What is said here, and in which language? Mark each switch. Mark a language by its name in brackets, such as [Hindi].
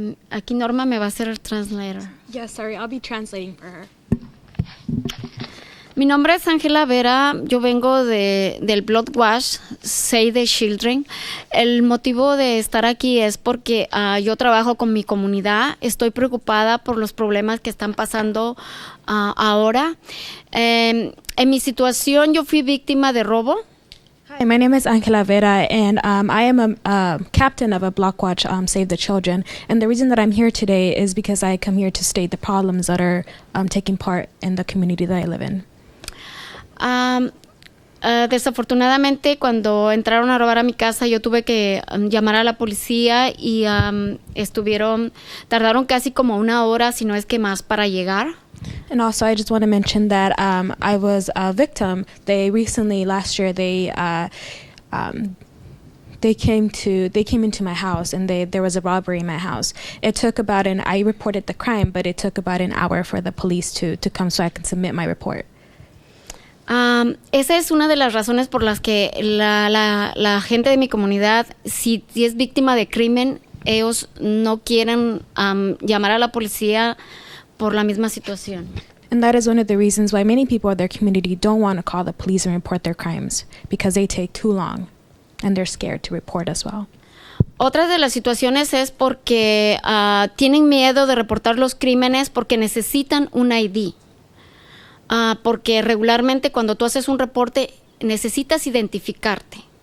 [Spanish] Aquí Norma me va a hacer el translator. [English] Yes, sorry, I'll be translating for her. [Spanish] Mi nombre es Ángela Vera, yo vengo del Blood Wash, Save the Children. El motivo de estar aquí es porque yo trabajo con mi comunidad, estoy preocupada por los problemas que están pasando ahora. En mi situación yo fui víctima de robo. [English] Hi, my name is Angela Vera, and I am a captain of a Block Watch Save the Children. And the reason that I'm here today is because I come here to state the problems that are taking part in the community that I live in. [Spanish] Desafortunadamente, cuando entraron a robar a mi casa, yo tuve que llamar a la policía y tardaron casi como 1 hora, si no es que más, para llegar. [English] And also, I just want to mention that I was a victim. They recently, last year, they came into my house, and there was a robbery in my house. It took I reported the crime, but it took about an hour for the police to come so I can submit my report. [Spanish] Esa es una de las razones por las que la gente de mi comunidad, si es víctima de crimen, ellos no quieren llamar a la policía por la misma situación. [English] And that is one of the reasons why many people in their community don't want to call the police and report their crimes, because they take too long, and they're scared to report as well. [Spanish] Otra de las situaciones es porque tienen miedo de reportar los crímenes porque necesitan un ID. Porque regularmente cuando tú haces un reporte necesitas identificarte.